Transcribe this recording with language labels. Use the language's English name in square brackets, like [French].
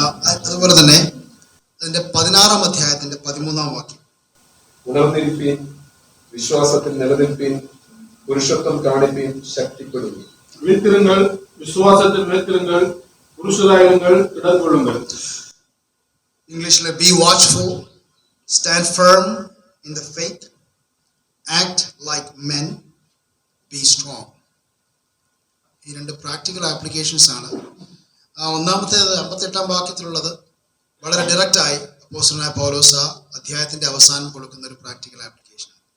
[Malayalam] അതുപോലെ തന്നെ അതിൻ്റെ 16-ാം അധ്യായത്തിൻ്റെ 13-ാം വാക്യം. ഉണർന്നിരിപ്പീൻ, വിശ്വാസത്തിൽ നിലനിൽപ്പീൻ, പുരുഷത്വം കാണിപ്പീൻ, ശക്തിപ്പെടുന്നു. [Tamil] விழித்திருங்கள், விசுவாசத்தில் நிலைத்திருங்கள், புருஷராயிருங்கள், இடம் கொள்ளுங்கள். [Malayalam] ഇംഗ്ലീഷിലെ [English] Be watchful, stand firm in the faith, act like men, be strong. [Malayalam] ഈ 2 പ്രാക്ടിക്കൽ ആപ്ലിക്കേഷൻസ് ആണ്. ഒന്നാമത്തേത് 58-ാം വാക്യത്തിലുള്ളത് വളരെ ഡയറക്റ്റായി അപ്പോസ്തലനായ പൗലോസ് ആ അധ്യായത്തിൻ്റെ അവസാനം കൊടുക്കുന്ന ഒരു പ്രാക്ടിക്കൽ ആപ്ലിക്കേഷൻ.